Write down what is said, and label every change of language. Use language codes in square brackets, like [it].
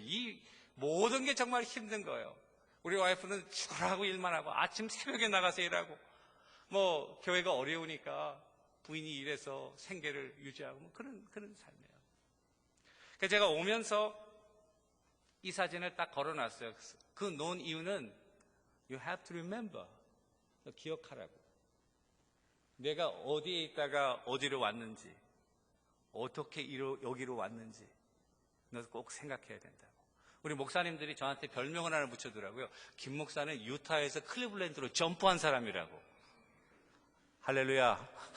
[ko] 이 모든 게 정말 힘든 거예요. 우리 와이프는 죽으라고 일만 하고 아침 새벽에 나가서 일하고 뭐 교회가 어려우니까 부인이 일해서 생계를 유지하고 뭐 그런 삶이에요. 그래서 제가 오면서 이 사진을 딱 걸어놨어요. 그 놓은 이유는 [en] You have to remember. [ko] 기억하라고. 내가 어디에 있다가 어디로 왔는지, 어떻게 여기로 왔는지 너 꼭 생각해야 된다고. 우리 목사님들이 저한테 별명을 하나 붙여더라고요. 김 목사는 유타에서 클리블랜드로 점프한 사람이라고. 할렐루야.